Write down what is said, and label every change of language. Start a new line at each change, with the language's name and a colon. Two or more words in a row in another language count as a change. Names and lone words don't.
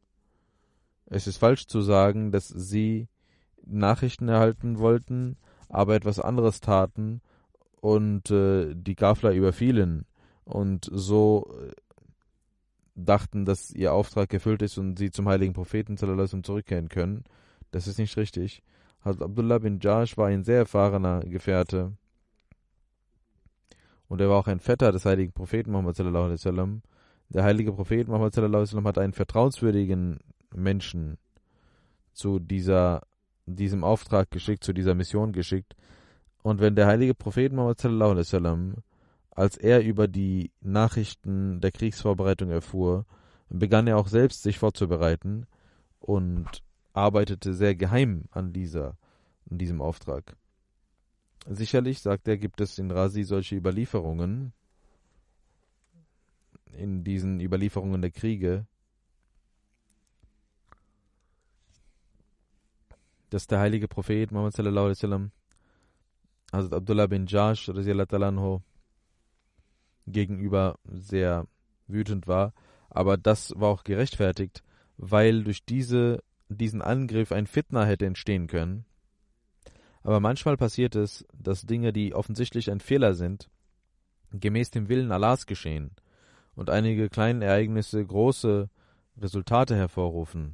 German: Es ist falsch zu sagen, dass sie Nachrichten erhalten wollten, aber etwas anderes taten und die Ghafla überfielen und so dachten, dass ihr Auftrag erfüllt ist und sie zum heiligen Propheten
Arabic: صلى الله عليه وسلم
German: zurückkehren können. Das ist nicht richtig. Hazrat Abdullah bin Jahsh war ein sehr erfahrener Gefährte und er war auch ein Vetter des heiligen Propheten Muhammad
Arabic: صلى الله عليه وسلم.
German: Der heilige Prophet Muhammad
Arabic: صلى الله عليه وسلم
German: hat einen vertrauenswürdigen Menschen zu diesem Auftrag geschickt, zu dieser Mission geschickt. Und wenn der heilige Prophet Muhammad
Arabic: صلى الله عليه وسلم,
German: als er über die Nachrichten der Kriegsvorbereitung erfuhr, begann er auch selbst sich vorzubereiten und arbeitete sehr geheim an diesem Auftrag. Sicherlich, sagt er, gibt es in Razi solche Überlieferungen, in diesen Überlieferungen der Kriege, dass der heilige Prophet Muhammad
Arabic: صلى الله عليه وسلم,
German: Hazrat Abdullah bin Jahsh
Arabic: رضي الله تعالى عنه,
German: gegenüber sehr wütend war, aber das war auch gerechtfertigt, weil durch diesen Angriff ein Fitna hätte entstehen können. Aber manchmal passiert es, dass Dinge, die offensichtlich ein Fehler sind, gemäß dem Willen Allahs geschehen und einige kleine Ereignisse große Resultate hervorrufen.